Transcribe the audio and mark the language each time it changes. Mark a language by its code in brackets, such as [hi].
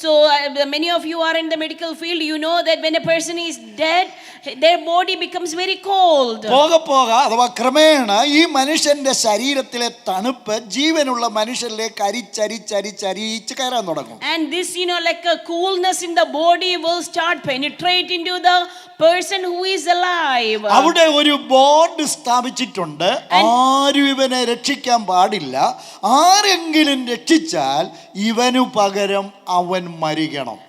[en] So many of you are in the medical field. You know that when a person is dead, their body becomes very cold. [ml] പോക അഥവാ ക്രമേണ ഈ മനുഷ്യന്റെ ശരീരത്തിലെ തണുപ്പ് ജീവനുള്ള മനുഷ്യരിലേക്ക് അരിച്ചരിച്ച് കയറാൻ തുടങ്ങും. [en] And this, like a coolness in the body will start penetrate into the person who is alive. [ml] അവിടെ ഒരു ബോർഡ് സ്ഥാപിച്ചിട്ടുണ്ട്, ആരും ഇവനെ രക്ഷിക്കാൻ പാടില്ല, ആരെങ്കിലും രക്ഷിച്ചാൽ ഇവനു പകരം അവൻ മരിക്കണം.